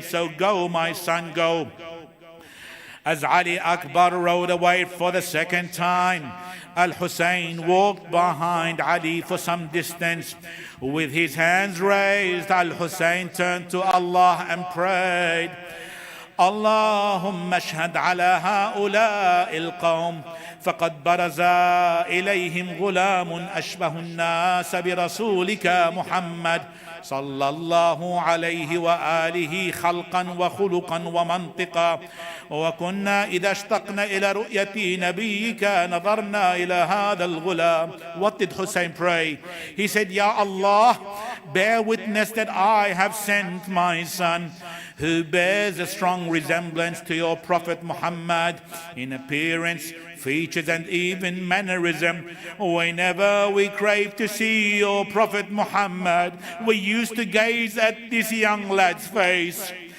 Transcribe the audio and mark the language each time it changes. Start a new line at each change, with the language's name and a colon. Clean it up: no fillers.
English: So go, my son, go. As Ali Akbar rode away for the second time, Al-Hussein walked behind Ali for some distance. With his hands raised, Al-Hussein turned to Allah and prayed,
Arabic: اللهم اشهد على هؤلاء القوم فقد برز إليهم غلام أشبه الناس برسولك محمد صلى الله عليه وآله خلقا وخلقا ومنطقا وكنا إذا اشتقنا إلى رؤية نبيك نظرنا إلى هذا الغلام.
English: What did Hussein pray? He said, Ya Allah, bear witness that I have sent my son who bears a strong resemblance to your Prophet Muhammad in appearance, features and even mannerism. Whenever we crave to see your Prophet Muhammad, we used to gaze at this young lad's face.